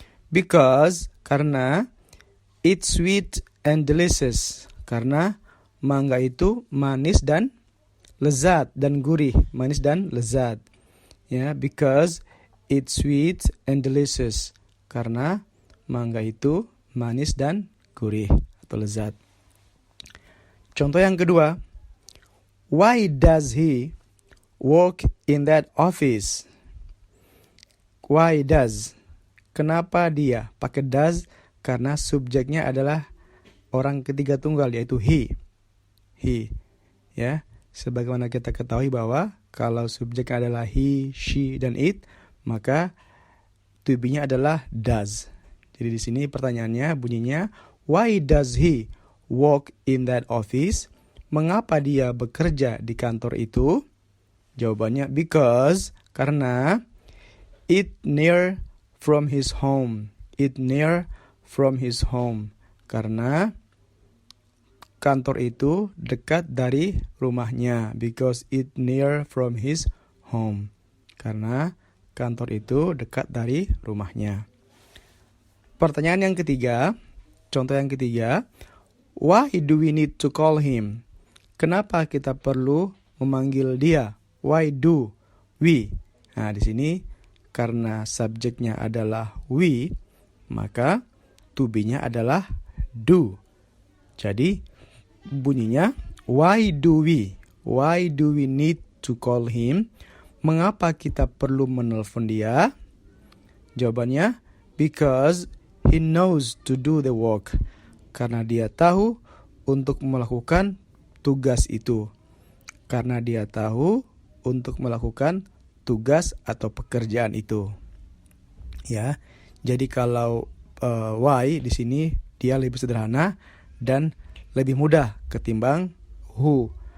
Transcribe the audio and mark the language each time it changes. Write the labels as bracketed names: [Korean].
[English] Because [Indonesian] karena [English] it's sweet and delicious. [Indonesian] Karena mangga itu manis dan lezat dan gurih, manis dan lezat. [English] Ya, because it's sweet and delicious. [Indonesian] Karena mangga itu manis dan gurih atau lezat. Contoh yang kedua, [English] why does he work in that office? Why does? [Indonesian] Kenapa dia? Pakai does karena subjeknya adalah orang ketiga tunggal, yaitu he. He. Ya, sebagaimana kita ketahui bahwa kalau subjeknya adalah he, she, dan it, maka to be-nya adalah does. Jadi di sini pertanyaannya bunyinya, [English] why does he work in that office? [Indonesian] Mengapa dia bekerja di kantor itu? Jawabannya [English] because, [Indonesian] karena [English] it near from his home. It near from his home. [Indonesian] Karena kantor itu dekat dari rumahnya. [English] Because it near from his home. [Indonesian] Karena kantor itu dekat dari rumahnya. Pertanyaan yang ketiga, contoh yang ketiga, [English] why do we need to call him? [Indonesian] Kenapa kita perlu memanggil dia? [English] Why do we? [Indonesian] Nah, di sini karena subjeknya adalah we, maka to be-nya adalah do. Jadi bunyinya [English] why do we? Why do we need to call him? [Indonesian] Mengapa kita perlu menelpon dia? Jawabannya [English] because he knows to do the work. [Indonesian] Karena dia tahu untuk melakukan tugas itu. Karena dia tahu untuk melakukan tugas atau pekerjaan itu. Ya. Jadi kalau why di sini dia lebih sederhana dan lebih mudah ketimbang who.